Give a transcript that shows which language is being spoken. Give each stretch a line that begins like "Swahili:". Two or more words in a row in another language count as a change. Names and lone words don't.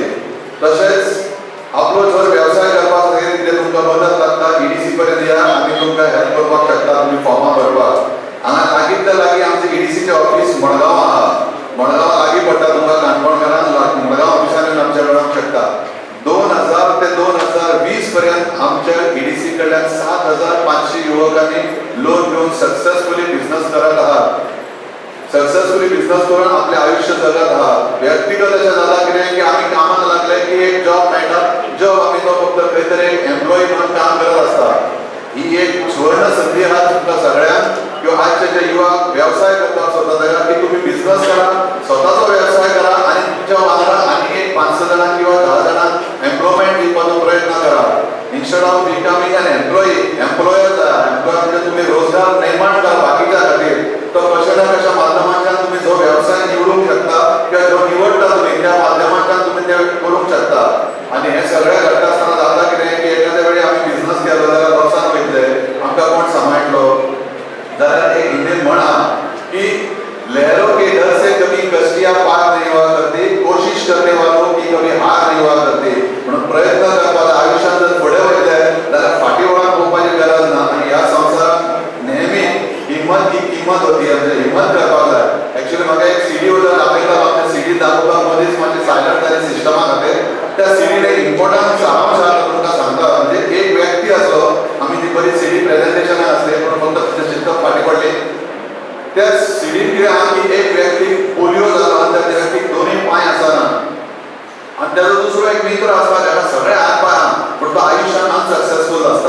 Konkani: तशेंच आपलो जर व्यवसाय करपाक जाय कितें तुमकां मदत लागता, EDC पर्यंत या, आमी तुमकां हेल्प करपाक शकता तुमी फॉर्मां भरपाक. हांगा लागींतल्या लागीं आमचें EDCचें ऑफिस मडगांव आहा. मडगांव लागीं पडटा तुमकां काणकोणकारांक मडगांव ऑफिसान येवन आमच्या मेळोंक शकता. 2000 ते 2020 पर्यंत आमच्या EDC कडल्यान 7500 युवकांनी लोन घेवन
English: successfully business
Konkani: करत आहात.
English: successfully business
Konkani: करून आपले आयुष्य जगत आहात. व्यक्तिगत अशें जाता कितें की आमी कामाक लागले की एक जॉब मेळटा. जॉब आमी तो फक्त खंय तरी एक एम्प्लॉई म्हणून काम करत आसता. ही एक सुवर्ण संधी आहा तुमकां सगळ्यांक, किंवा आजचे जे युवक व्यवसाय करपाक सोदता तेका की तुम्ही बिझनेस करा, स्वताचो व्यवसाय करा आनी तुमच्या वांगडा आनी एक 5-6 जाणांक किंवा 10 जाणांक एम्प्लॉयमेंट दिवपाचो प्रयत्न करा.
English: instead of becoming an employee, employer जाय.
Konkani: एम्प्लॉय म्हणजे तुम्ही रोजगार निर्माण करा बाकीच्या खातीर. तो कशा ना कशा माध्यमांतल्यान तुम्ही जो व्यवसाय निवडूंक शकता किंवा जो निवडटा तुम्ही त्या माध्यमांतल्यान तुम्ही ते करूंक शकता. आनी हे सगळें घडटा आसतना जाता कितें की एखाद्या वेळी आमी बिझनेस केलो जाल्यार लॉसान वयतले, आमकां कोण सांबाळटलो. जाल्यार एक हिंदीन म्हण आहा की
Hindi: लहरों के डर से कभी कश्तियां पार नहीं हुआ करती,
Konkani: कोशिश करने वालों की कभी हार नहीं हुआ करती. म्हणून प्रयत्न करपाक आयुष्यात जर फुडें वयतले जाल्यार फाटीं वळोन पळोवपाची गरज ना. आनी ह्या संवसारात नेहमी हिम्मत ही किंमत होती, म्हणजे हिम्मत करपाक जाय. एक्चुअली म्हाका एक सीडी उदर दाखयता, आमच्या सीडी दाखोवपाक मदींच मातशें सायलंट जालें सिस्टमा खातीर. त्या सीडीन एक इम्पॉर्टंट सारांश आहा तुमकां सांगता. म्हणजे एक व्यक्ती आसलो, आमी ती बरी सीडी प्रेझेंटेशनाक आसली पूण फक्त तिचें चिंतप फाटीं पडली. त्या सीडीन कितें आहा की एक व्यक्ती पोलिओ जालो आनी त्या व्यक्तीक दोनूय पांय आसना आनी तेजो दुसरो एक मित्र आसता जाका सगळे हात पांय आहा पूण तो आयुश्यान अनसक्सेसफूल आसता.